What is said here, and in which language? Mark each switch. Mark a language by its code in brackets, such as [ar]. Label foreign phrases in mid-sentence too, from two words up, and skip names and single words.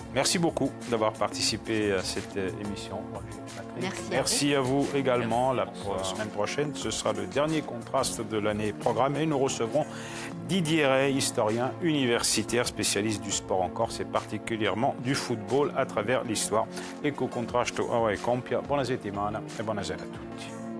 [fr] Merci beaucoup d'avoir participé à cette émission. Merci à vous également. La semaine prochaine, ce sera le dernier contraste de l'année programmée. Nous recevrons Didier Rey, historien universitaire, spécialiste du sport en Corse et particulièrement du football à travers l'histoire. [co] Ecco contrasto a compia. Buona settimana e buonasera a tutti.